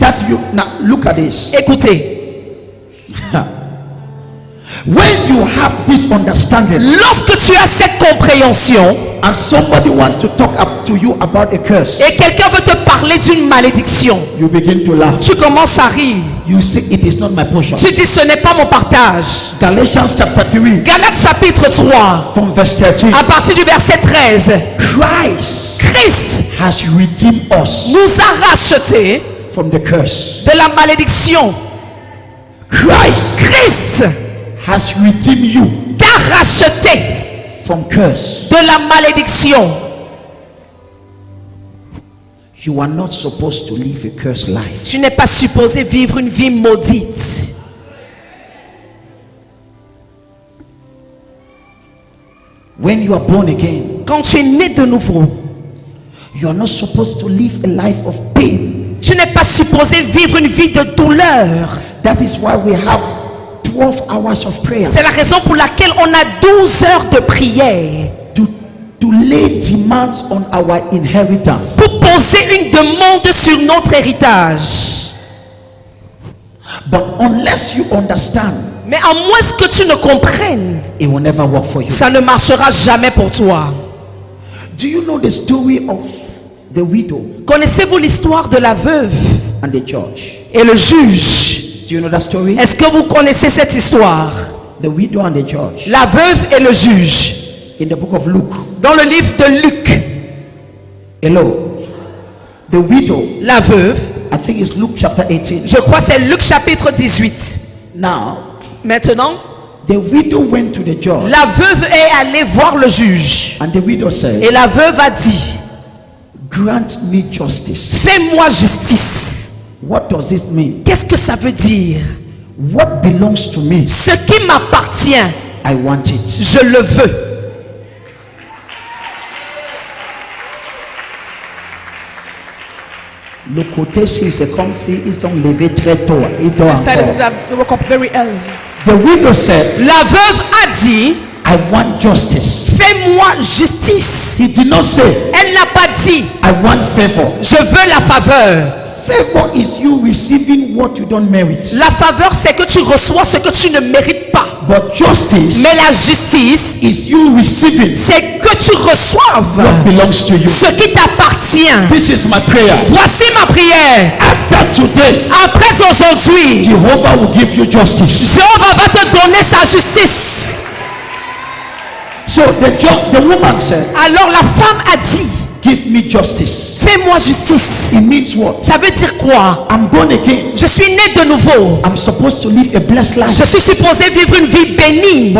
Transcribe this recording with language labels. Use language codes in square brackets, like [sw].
[en] That you now look at this. [fr] Écoutez, [en] When you have this understanding [fr] lorsque tu as cette compréhension [en] and somebody wants to talk up to you about a curse, [fr] et quelqu'un veut te parler d'une malédiction, [en] you begin to laugh. [fr] tu commences à rire. [en] You say it is not my portion. [fr] Tu dis ce n'est pas mon partage. [en] Galatians chapter 3 [fr] Galates chapitre 3, [en] from verse 13. [fr] à partir du verset 13. [en] Christ [fr] Christ [en] has redeemed us [fr] nous a rachetés [en] from the curse. [fr] de la malédiction. Christ [en] has redeemed you [fr] t'a racheté [en] from curse. [fr] de la malédiction. [en] You are not supposed to live a cursed life. [fr] Tu n'es pas supposé vivre une vie maudite. [en] When you are born again, [fr] Quand tu es né de nouveau, [en] you are not supposed to live a life of pain. [fr] tu n'es pas supposé vivre une vie de douleur. [en] That is why we have 12 hours of prayer [fr] C'est la raison pour laquelle on a 12 heures de prière [en] to lay demands on our inheritance. [fr] pour poser une demande sur notre héritage. [en] But unless you understand, [fr] Mais à moins que tu ne comprennes, [en] it will never work for you. [fr] ça ne marchera jamais pour toi. [en] Do you know the story of the widow [fr] Connaissez-vous l'histoire de la veuve [en] and the judge? [fr] et le juge? [en] Do you know that story? [fr] Est-ce que vous connaissez cette histoire? [en] The widow and the judge. [fr] La veuve et le juge. [en] In the book of Luke. [fr] Dans le livre de Luc, [en] Hello. The widow, [fr] la veuve, [en] I think it's Luke chapter 18. [fr] je crois que c'est Luc chapitre 18. [en] Now, [fr] Maintenant, [en] the widow went to the judge [fr] la veuve est allée voir le juge. [en] and the widow said, [fr] Et la veuve a dit, [en] grant me justice. [fr] fais-moi justice. [en] What does this mean? [fr] Qu'est-ce que ça veut dire? [en] What belongs to me? [fr] Ce qui m'appartient, [en] I want it. [fr] je le veux. Le côté ci, c'est comme si ils sont levés très tôt. Ils doivent [en] The side of [fr] encore. [en] that they woke up very early. The widow said, [fr] La veuve a dit, [en] I want justice. [fr] fais-moi justice. [en] He did not say, [fr] Elle n'a pas dit, [en] I want favor. [fr] je veux la faveur. [en] Favor is you receiving what you don't merit. [fr] La faveur, c'est que tu reçois ce que tu ne mérites pas. [en] But justice [fr] Mais la justice, [en] is you receiving [fr] c'est que tu reçoives [en] what belongs to you. [fr] ce qui t'appartient. [en] This is my prayer. [fr] Voici ma prière. [en] After today, [fr] Après aujourd'hui, [en] Jehovah will give you justice. [fr] Jéhovah va te donner sa justice. [en] So the woman said, [fr] Alors la femme a dit, [en] give me justice. [fr] fais-moi justice. [en] It means what? [fr] Ça veut dire quoi? [en] I'm born again. [fr] Je suis né de nouveau. [en] I'm supposed to live a blessed life. [fr] Je suis supposé vivre une vie bénie.